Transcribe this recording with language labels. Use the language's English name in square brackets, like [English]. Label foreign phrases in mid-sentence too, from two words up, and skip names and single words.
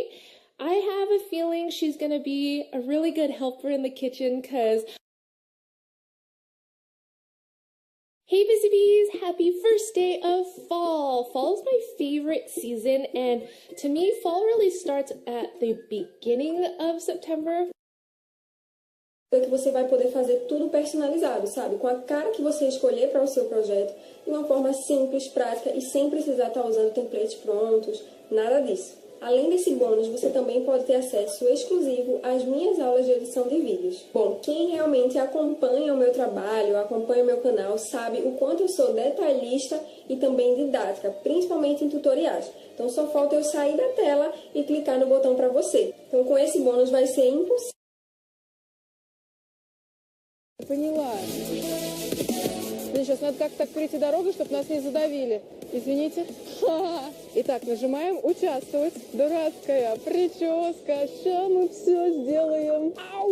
[English] I have a feeling she's gonna be a really good helper in the kitchen because hey Busy Bees, happy first day of fall. Fall is my favorite season, and to me, fall really starts at the beginning of September. [Portuguese] Que você vai poder fazer tudo personalizado, sabe? Com a cara que você escolher para o seu projeto, de uma forma simples, prática e sem precisar estar usando templates prontos, nada disso. Além desse bônus, você também pode ter acesso exclusivo às minhas aulas de edição de vídeos. Bom, quem realmente acompanha o meu trabalho, acompanha o meu canal, sabe o quanto eu sou detalhista e também didática, principalmente em tutoriais. Então só falta eu sair da tela e clicar no botão para você. Então com esse bônus vai ser impossível. [Russian] Поняла. Сейчас надо как-то так перейти дорогу, чтобы нас не задавили. Извините. Итак, нажимаем «Участвовать». Дурацкая прическа. Ща мы все сделаем. Ау!